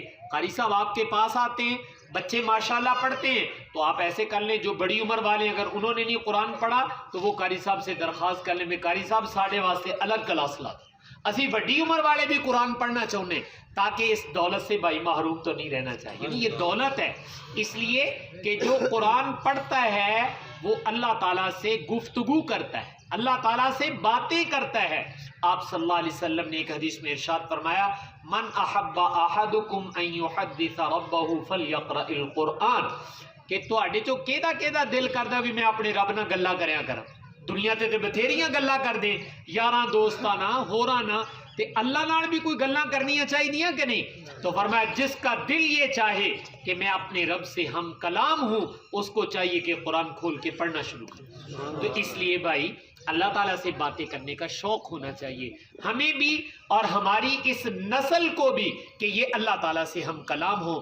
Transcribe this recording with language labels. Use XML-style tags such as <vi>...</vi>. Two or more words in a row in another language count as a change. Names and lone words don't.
<ur>قاری صاحب آپ کے پاس آتے ہیں، بچے ماشاءاللہ پڑھتے ہیں، تو آپ ایسے کر لیں جو بڑی عمر والے اگر انہوں نے نہیں قرآن پڑھا تو وہ قاری صاحب سے درخواست کر لیں</ur> <pa>میں قاری صاحب ساڑھے واسطے الگ کلاس لا، اسی بڑی عمر والے بھی قرآن پڑھنا چاہنے،</pa> <ur>تاکہ اس دولت سے بھائی محروم تو نہیں رہنا چاہیے، یہ دولت ہے، اس لیے کہ جو قرآن پڑھتا ہے وہ اللہ تعالیٰ سے گفتگو کرتا ہے، اللہ تعالیٰ سے باتیں کرتا ہے۔ آپ</ur> <ar>صلی اللہ علیہ وسلم</ar> <ur>نے ایک حدیث میں ارشاد فرمایا،</ur> <ar>من احب احدکم ان یحدث ربہ فلیقرأ القرآن،</ar> <pa>کہ تواڈے چوں کیدا کیدا دل کردا بھی میں اپنے رب نال گلاں کریا کراں، دنیا تے بتھیریاں گلاں کردے یاراں دوستاں نال ہوراں نال، تے اللہ نال بھی کوئی گلاں کرنیاں چاہیے کہ نہیں؟</pa> <ur>تو فرمایا جس کا دل یہ چاہے کہ میں اپنے رب سے ہم کلام ہوں، اس کو چاہیے کہ قرآن کھول کے پڑھنا شروع کرے۔ تو اس لیے بھائی اللہ تعالیٰ سے باتیں کرنے کا شوق ہونا چاہیے ہمیں بھی اور ہماری اس نسل کو بھی کہ یہ اللہ تعالیٰ سے ہم کلام ہو۔</ur>